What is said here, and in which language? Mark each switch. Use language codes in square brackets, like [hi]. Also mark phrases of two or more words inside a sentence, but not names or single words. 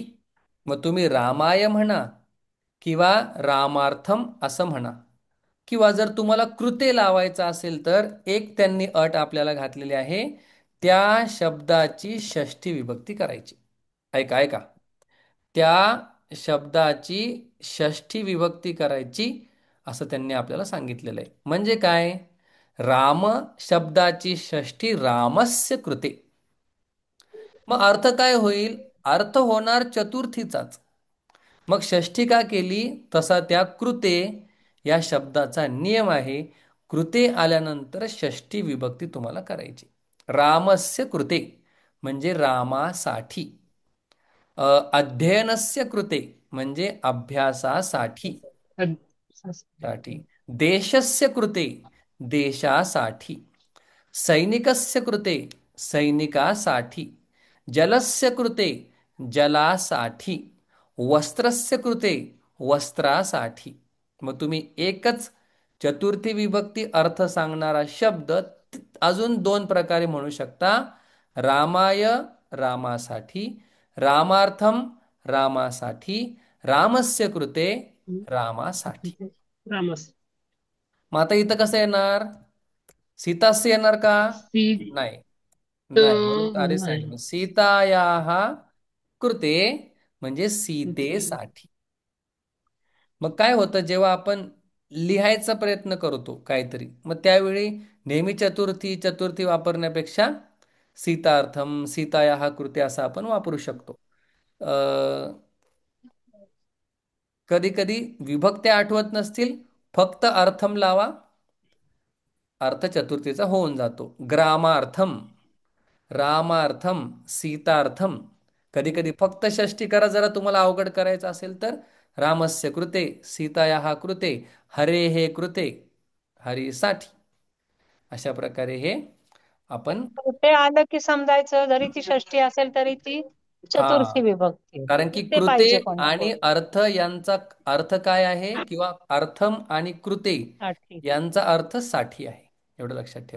[mr] मग तुम्ही रामाय म्हणा किंवा रामार्थम असं म्हणा, किंवा जर तुम्हाला कृते लावायचं असेल तर एक त्यांनी अट आपल्याला घातलेली आहे, त्या शब्दाची षष्ठी विभक्ती करायची. ऐका ऐका, त्या शब्दाची षष्ठी विभक्ती करायची असं त्यांनी आपल्याला सांगितलेलं आहे. म्हणजे काय? राम शब्दाची षष्ठी [sa] रामस्य कृते. [mr] मग अर्थ काय होईल? अर्थ होणार चतुर्थीचाच. मग षष्ठी का केली? तसा त्या कृते या शब्दाचा नियम आहे. कृते आल्यानंतर षष्ठी विभक्ती तुम्हाला करायची. [sa] रामस्य कृते [mr] म्हणजे रामासाठी. [sa] अध्ययनस्य कृते [mr] म्हणजे अभ्यासासाठी. अद- साठी. [sa] देशस्य कृते देशासाठी. सैनिकस्य कृते सैनिकासाठी. जलस्य कृते जलासाठी. वस्त्रस्य कृते वस्त्रासाठी. [mr] मग तुम्ही एकच चतुर्थी विभक्ती अर्थ सांगणारा शब्द अजून 2 प्रकारे म्हणू शकता. रामाय, रामासाठी. रामार्थम, रामासाठी. [sa] रामस्य कृते, रामासाठी. रामस. [mr] मग आता इथं कसं येणार? सीतास्य येणार का? सीत नाही. नाही, म्हणून आधी नाही. सांगितलं [sa] सीतायाः कृते [mr] म्हणजे सीतेसाठी. मग काय होतं जेव्हा आपण लिहायचा प्रयत्न करतो काहीतरी, मग त्यावेळी नेहमी चतुर्थी चतुर्थी वापरण्यापेक्षा सीतार्थम, [sa] सीतायाः कृते [mr] असं आपण वापरू शकतो. कधी कधी विभक्त्या आठवत नसतील, फक्त अर्थम लावा, अर्थ चतुर्थीचा होऊन जातो. [sa] ग्रामार्थम, रामार्थम, सीतार्थम. [mr] कधी कधी फक्त षष्ठी करा, जरा तुम्हाला अवघड करायचं असेल तर. [sa] रामस्य कृते, सीतायाः कृते, हरेः कृते, हरीसाठी. [mr] अशा प्रकारे हे आपण. ते आलं की समजायचं, जरी ती षष्ठी असेल तरी ती हा, चतुर्थी विभक्ती आहे. कारण की ते कृते पाहिजे कोणाकोण. आणि अर्थ यांचा अर्थ काय आहे, किंवा अर्थम आणि कृते साठी. यांचा अर्थ साठी आहे. एवढं लक्षात ठेवा.